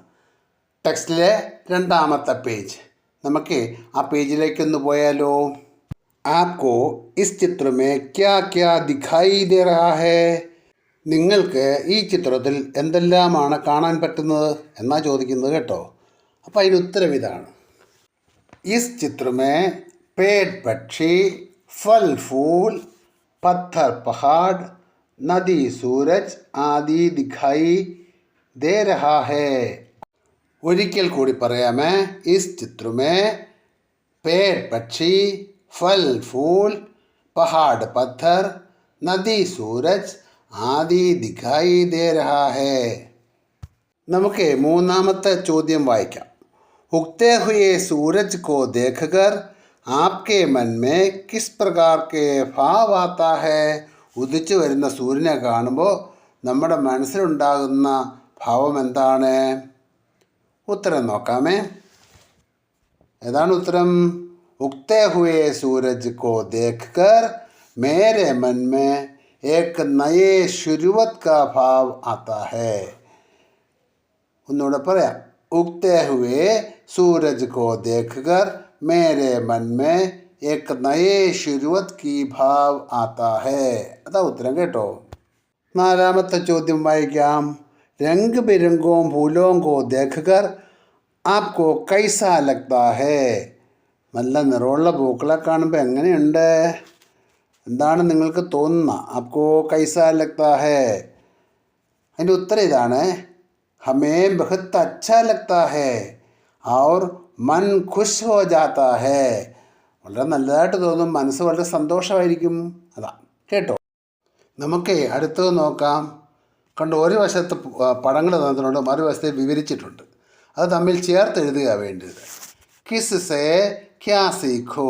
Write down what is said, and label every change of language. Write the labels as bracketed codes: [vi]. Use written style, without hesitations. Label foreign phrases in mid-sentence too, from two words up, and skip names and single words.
[ml] ടെക്സ്റ്റിലെ 2ാമത്തെ പേജ്. നമുക്ക് ആ പേജിലേക്കൊന്ന് പോയാലോ. [hi] आपको इस चित्र में क्या क्या दिखाई दे रहा है. [ml] നിങ്ങൾക്ക് ഈ ചിത്രത്തിൽ എന്തെല്ലാമാണ് കാണാൻ പറ്റുന്നത് എന്നാ ചോദിക്കുന്നത് കേട്ടോ. അപ്പോൾ അതിന് ഉത്തരം ഇതാണ്. [hi] इस चित्र में पेड़ पक्षी, फल फूल, पत्थर पहाड़, नदी सूरज आदि दिखाई दे रहा है. [ml] ഒരിക്കൽ കൂടി പറയാമേ. [hi] इस चित्र में पेड़ पक्षी, फल फूल, पहाड़ पत्थर, नदी सूरज आदि दिखाई दे रहा है. [ml] നമുക്ക് 3ാമത്തെ ചോദ്യം വായിക്കാം. [hi] उगते हुए सूरज को देखकर आपके मन में किस प्रकार के भाव आता है. [ml] ഉദിച്ചു വരുന്ന സൂര്യനെ കാണുമ്പോൾ നമ്മുടെ മനസ്സിലുണ്ടാകുന്ന ഭാവം എന്താണ്? ഉത്തരം നോക്കാമേ. ഏതാണ് ഉത്തരം? [hi] उगते हुए सूरज को देखकर मेरे मन में एक नए शुरुआत का भाव आता है. [ml] ഒന്നുകൂടെ പറയാം. [hi] उगते हुए सूरज को देखकर मेरे मन में एक नए शुरुआत की भाव आता है. [ml] അതാ ഉത്തരം കേട്ടോ. 4ാമത്തെ ചോദ്യം വായിക്കാം. [hi] रंग बिरंगो फूलों को देखकर आपको कैसा लगता है. [ml] നല്ല നിറമുള്ള പൂക്കളെ കാണുമ്പോൾ എങ്ങനെയുണ്ട്? എന്താണ് നിങ്ങൾക്ക് തോന്നുന്നത്? [hi] आपको कैसा लगता है. [ml] അതിൻ്റെ ഉത്തരം ഇതാണ്. [hi] हमें बहुत अच्छा लगता है और मन खुश हो जाता है. [ml] വളരെ നല്ലതായിട്ട് തോന്നും, മനസ്സ് വളരെ സന്തോഷമായിരിക്കും. അതാ കേട്ടോ. നമുക്ക് അടുത്തത് നോക്കാം. കണ്ടു, ഒരു വശത്ത് പടങ്ങൾ തന്നിട്ടുണ്ട്, മറുവശത്ത് വിവരിച്ചിട്ടുണ്ട്. അത് തമ്മിൽ ചേർത്ത് എഴുതുക വേണ്ടത്. [hi] किस से क्या सीखो.